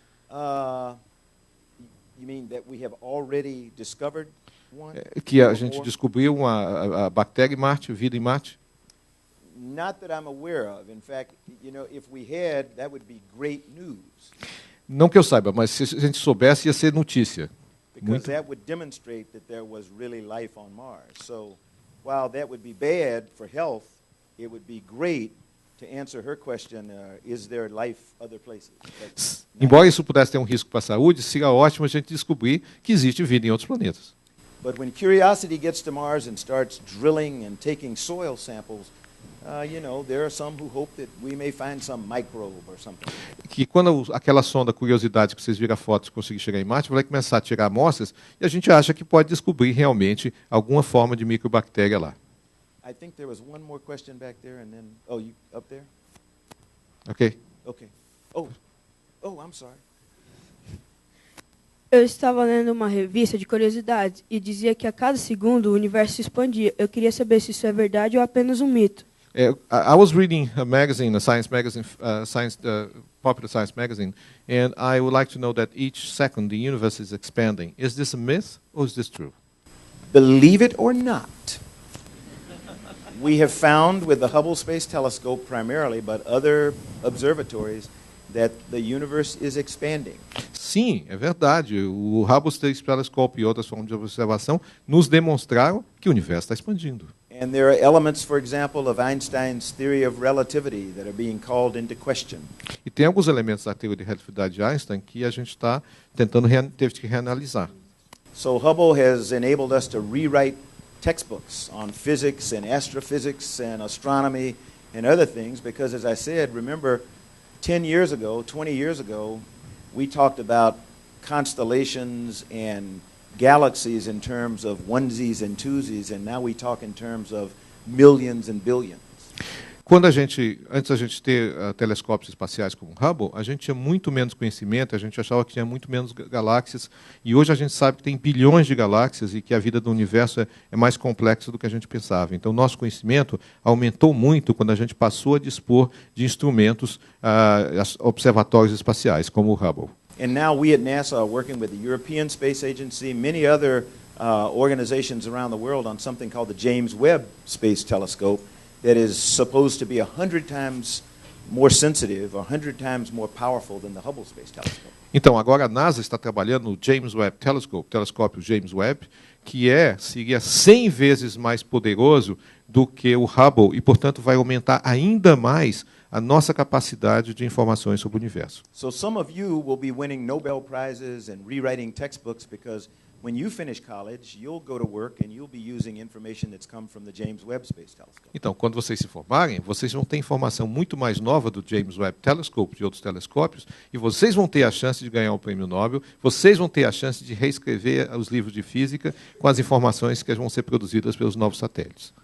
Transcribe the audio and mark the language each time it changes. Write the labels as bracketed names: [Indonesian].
[English] You mean that we have already discovered one? [Portuguese] Que a gente descobriu uma bactéria em Marte, vida em Marte? [English] Not that I'm aware of. In fact, you know, if we had, that would be great news. [Portuguese] Não que eu saiba, mas se a gente soubesse, ia ser notícia. [English] Because that would demonstrate that there was really life on Mars. So, while that would be bad for health, it would be great to answer her question, is there life other places? [Portuguese] Embora isso pudesse ter um risco para a saúde, seria ótimo a gente descobrir que existe vida em outros planetas. [English] But when Curiosity gets to Mars and starts drilling and taking soil samples, you know, there are some who hope that we may find some microbe or something. [Portuguese] Que quando aquela sonda Curiosidade que vocês viram a foto conseguir chegar em Marte, vai começar a tirar amostras e a gente acha que pode descobrir realmente alguma forma de microbactéria lá. [English] I think there was one more question back there, and then you up there? Ok. Okay. Oh, I'm sorry. [Portuguese] Eu estava lendo uma revista de curiosidades e dizia que a cada segundo o universo se expandia. Eu queria saber se isso é verdade ou apenas um mito. [English] I was reading a magazine, a science magazine, popular science magazine, and I would like to know that each second the universe is expanding. Is this a myth or is this true? Believe it or not, we have found with the Hubble Space Telescope primarily, but other observatories, that the universe is expanding. [Portuguese] Sim, é verdade. O Hubble Space Telescope e outras formas de observação nos demonstraram que o universo está expandindo. [English] And there are elements, for example, of Einstein's theory of relativity that are being called into question. [Portuguese] E tem alguns elementos da teoria de relatividade de Einstein que a gente está tentando teve que reanalisar. [English] So Hubble has enabled us to rewrite textbooks on physics and astrophysics and astronomy and other things because, as I said, remember 10 years ago, 20 years ago, we talked about constellations and galaxies in terms of onesies and twosies, and now we talk in terms of millions and billions. [Portuguese] Antes da gente ter telescópios espaciais como o Hubble, a gente tinha muito menos conhecimento, a gente achava que tinha muito menos galáxias, e hoje a gente sabe que tem bilhões de galáxias e que a vida do universo é mais complexa do que a gente pensava. Então, nosso conhecimento aumentou muito quando a gente passou a dispor de instrumentos, observatórios espaciais, como o Hubble. [English] And now we at NASA are working with the European Space Agency, many other organizations around the world on something called the James Webb Space Telescope that is supposed to be 100 times more sensitive, 100 times more powerful than the Hubble Space Telescope. [Portuguese] Então, agora a NASA está trabalhando no James Webb Telescope, telescópio James Webb, que seria 100 vezes mais poderoso do que o Hubble e, portanto, vai aumentar ainda mais a nossa capacidade de informações sobre o universo. [English] So some of you will be winning Nobel Prizes and rewriting textbooks because when you finish college, you'll go to work and you'll be using information that's come from the James Webb Space Telescope. [Portuguese] Então, quando vocês se formarem, vocês vão ter informação muito mais nova do James Webb Telescope, de outros telescópios, e vocês vão ter a chance de ganhar o prêmio Nobel, vocês vão ter a chance de reescrever os livros de física com as informações que vão ser produzidas pelos novos satélites.